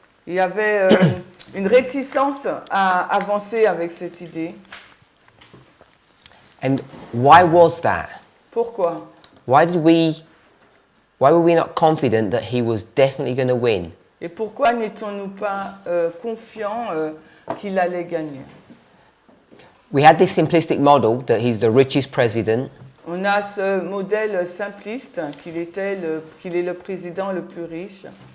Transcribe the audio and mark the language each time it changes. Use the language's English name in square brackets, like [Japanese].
[French] Il y avait une réticence à avancer avec cette idée. [English] And why was that? [French] Pourquoi? [English] Why were we not confident that he was definitely going to win? [French] Et pourquoi n'étions-nous pas confiants qu'il allait gagner? [English] We had this simplistic model that he's the richest president, [French] On a ce modèle simpliste qu'il est le président le plus riche,